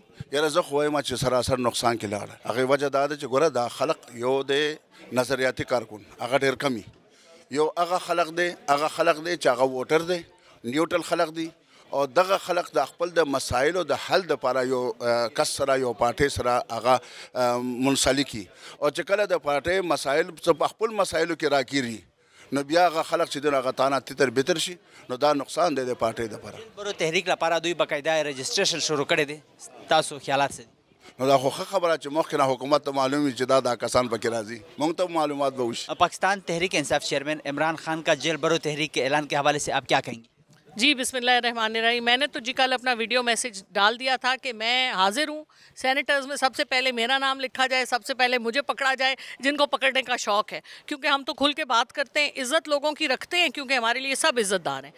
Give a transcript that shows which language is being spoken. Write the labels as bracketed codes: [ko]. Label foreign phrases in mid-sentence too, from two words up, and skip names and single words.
[ps] یاره زه خو وایم چې سراسر نقصان کې لاړه هغې وجه دا ده چې ګوره دا خلق یو د نظریاتي کارکن هغه ډېر کم یو هغه خلق دی چې هغه ووټر دی نیوټرل خلق دی او دغه خلق د خپل د مسایلو د حل دپاره یو کس سره یو پارټۍ سره هغه منسلکي او چې کله د پارټۍ مسایل په خپل مسایلو کې راګیري نو بیا هغه خلق چې دی هغه تانه تتر بتر شي نو دا نقصان دی د پارټۍ دپاره. برو تحریک لپاره دوی باقاعده رجسټریشن شروع کړی دی تاسو خیالات څه دي؟ نو دا خو ښه خبره چې مخکې نه حکومت ته معلوم وي چې دا کسان پکې راځي موږ ته معلومات به وشي. [ur] پاکستان تحریک انصاف چیئرمین عمران خان کا جیل برو تحریک کے اعلان کے حوالے سے آپ کیا کہیں گے? جی بسم اللہ الرحمن الرحیم۔ میں نے تو جی کل اپنا [en] video message [ur] ڈال دیا تھا کہ میں حاضر ہوں. سینیٹرز میں سب سے پہلے میرا نام لکھا جائے، سب سے پہلے مجھے پکڑا جائے جن کو پکڑنے کا شوق ہے، کیونکہ ہم تو کھل کے بات کرتے ہیں، عزت لوگوں کی رکھتے ہیں، کیونکہ ہمارے لیے سب عزت دار ہیں.